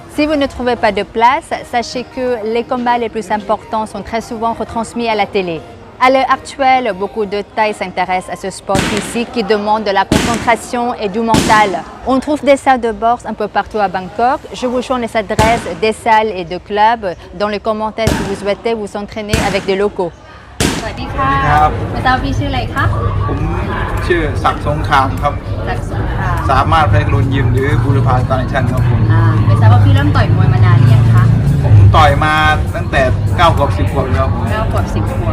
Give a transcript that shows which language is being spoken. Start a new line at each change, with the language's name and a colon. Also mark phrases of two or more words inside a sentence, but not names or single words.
French: Si vous ne trouvez pas de place, sachez que les combats les plus importants sont très souvent retransmis à la télé. À l'heure actuelle, beaucoup de Thaïs s'intéressent à ce sport ici qui demande de la concentration et du mental. On trouve des salles de boxe un peu partout à Bangkok. Je vous joins les adresses des salles et de clubs dans les commentaires si vous souhaitez vous entraîner avec des locaux.
Thai: สวัสดีค่ะไม่ทราบพี่ชื่ออะไรคะ ผมชื่อศักดิ์สงครามครับ ศักดิ์สงคราม สามารถเพชรรุนยิมหรือบูรพาตอนชันครับผม ไม่ทราบว่าพี่เริ่มต่อยมวยมานานหรือยังคะ ผมต่อยมาตั้งแต่9 ขวบ 10 ขวบแล้วผม 9 ขวบ 10 ขวบ